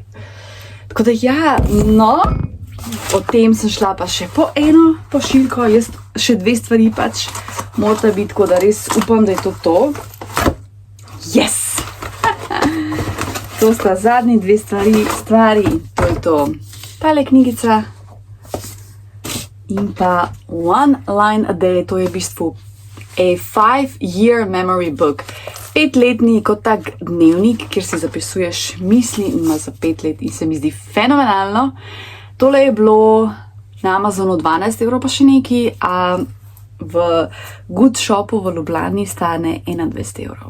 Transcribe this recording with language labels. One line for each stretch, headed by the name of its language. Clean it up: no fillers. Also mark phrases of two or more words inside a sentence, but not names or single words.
Slovenian: Tako da ja, o tem sem šla pa še po eno pošiljko, jaz še 2 stvari pač morata biti, tako da res upam, da je to.
English: Yes!
Slovenian: To sta zadnji 2 stvari, to je to. Tale knjigica in pa One Line a Day, to je v bistvu
English: a 5-year memory book.
Slovenian: 5-letni kot tak dnevnik, kjer si zapisuješ misli in ima za 5 let in se mi zdi fenomenalno. Tole je bilo na Amazonu 12 € pa še neki, a v Good Shopu v Ljubljani stane 21 €.